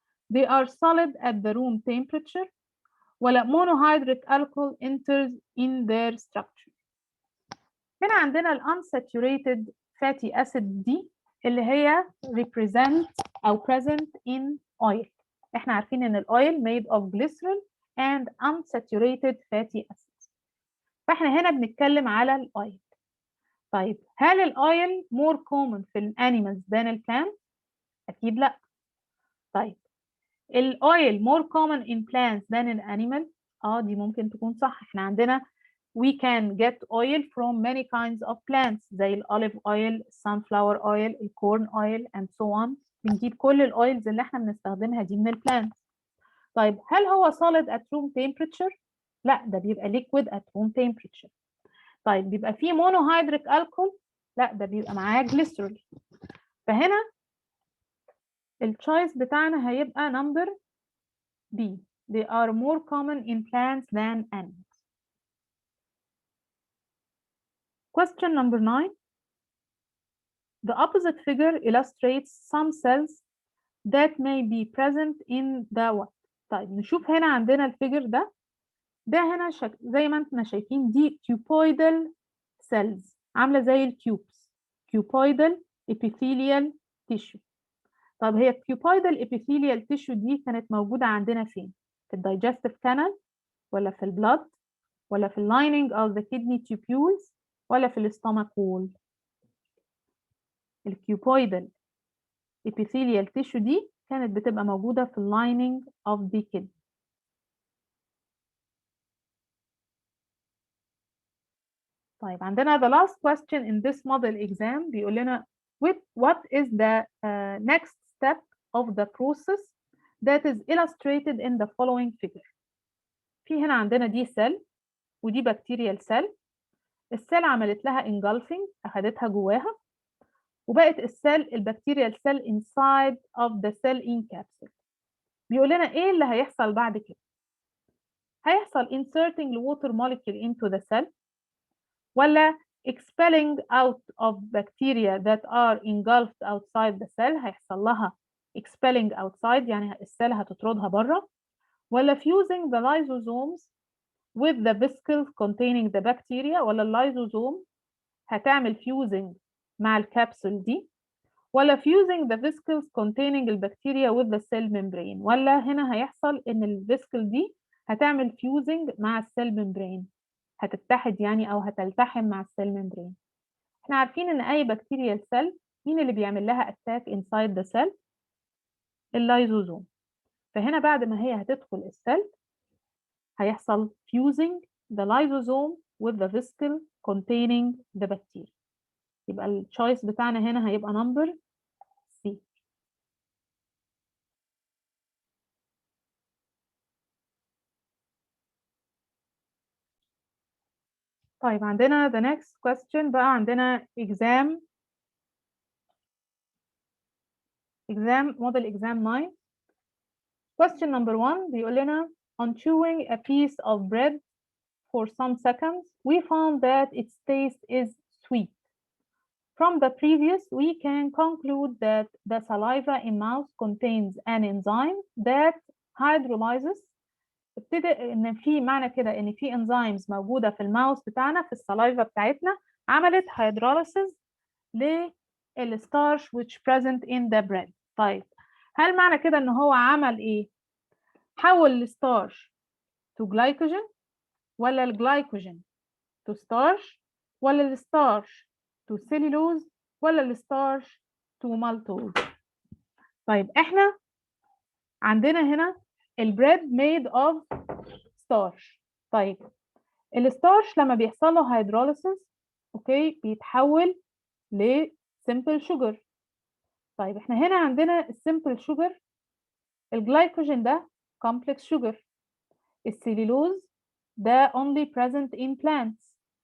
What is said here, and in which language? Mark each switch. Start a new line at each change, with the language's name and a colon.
English: They are solid at the room temperature. ولا monohydric alcohol enters in their structure.
Arabic: هنا عندنا ال
English: unsaturated fatty acid
Arabic: دي اللي هي represent أو
English: present in oil.
Arabic: احنا عارفين ان الاويل
English: made of glycerol and unsaturated fatty acids.
Arabic: فاحنا هنا بنتكلم على الاويل. طيب هل الاويل
English: more common
Arabic: في الانيمالز than البلانت؟ اكيد لا.
English: طيب الاويل more common in plants than in animals؟
Arabic: دي ممكن تكون صح. احنا عندنا
English: we can get oil from many kinds of plants زي الأوليف oil, sunflower oil, الcorn oil and so on.
Arabic: بنجيب كل الاويلز اللي احنا بنستخدمها دي من البلانت.
English: طيب هل هو solid at room temperature؟
Arabic: لا، ده بيبقى
English: liquid at room temperature.
Arabic: طيب بيبقى فيه
English: monohydric alcohol؟
Arabic: لا، ده بيبقى معاه glycerol. فهنا التشويس بتاعنا هيبقى number B.
English: They are more common in plants than animals. Question number 9. The opposite figure illustrates some cells that may be present in the what؟
Arabic: طيب نشوف هنا عندنا الفيجر ده هنا زي ما انتم شايفين دي cuboidal cells عاملة زي الكيوبس.
English: cuboidal epithelial tissue.
Arabic: طب هي cuboidal epithelial tissue دي كانت موجودة عندنا فين؟ في الdigestive canal ولا في البلد ولا في
English: lining of the kidney tubules
Arabic: ولا في الstomach wall؟ الcuboidal epithelial tissue دي كانت بتبقى موجودة في
English: lining of the kidney. طيب عندنا the last question in this model exam
Arabic: بيقول لنا
English: what is the next step of the process that is illustrated in the following figure.
Arabic: في هنا عندنا دي cell ودي bacterial cell. السيل عملت لها engulfing أخدتها جواها وبقت السيل البكتيريال cell
English: inside of the cell in capsule.
Arabic: بيقول لنا إيه اللي هيحصل بعد كده؟
English: هيحصل inserting the water molecule into the cell ولا expelling out of bacteria that are engulfed outside the cell؟ هيحصل لها expelling outside
Arabic: يعني السيل هتطردها بره،
English: ولا fusing the lysosomes with the vesicles containing the bacteria
Arabic: ولا اللايزوزوم هتعمل fusing مع الكبسول دي، ولا fusing the vesicles containing البكتيريا
English: with the cell membrane،
Arabic: ولا هنا هيحصل ان الفيسكل دي هتعمل fusing مع السيل membrane هتتحد يعني او هتلتحم مع السيل membrane. احنا عارفين ان اي بكتيريال سيل مين اللي بيعمل لها اتاك
English: inside the cell؟
Arabic: اللايزوزوم. فهنا بعد ما هي هتدخل السيل هيحصل
English: fusing the lysosome with the vesicle containing the bacteria.
Arabic: يبقى التشويس بتاعنا هنا هيبقى number C.
English: طيب عندنا the next question بقى عندنا exam model exam 9. Question number 1
Arabic: بيقول لنا
English: on chewing a piece of bread for some seconds we found that its taste is sweet. From the previous we can conclude that the saliva in mouse contains an enzyme that hydrolyzes.
Arabic: ابتدى ان في معنى كده ان في enzymes موجوده في الماوس بتاعنا في السلايفا بتاعتنا عملت hydrolysis للستارش
English: which present in the bread.
Arabic: طيب هل معنى كده ان هو عمل ايه؟ حول الستارش
English: to glycogen
Arabic: ولا الجلايكوجين to starch ولا الستارش
English: to cellulose
Arabic: ولا الستارش
English: to maltose؟
Arabic: طيب احنا عندنا هنا
English: البريد made of starch.
Arabic: طيب الستارش لما بيحصل له هيدروليسيس اوكي بيتحول لسمبل شوجر. طيب احنا هنا عندنا السمبل شوجر، الجلايكوجين ده
English: complex sugar،
Arabic: السيلولوز ده
English: only present in plants.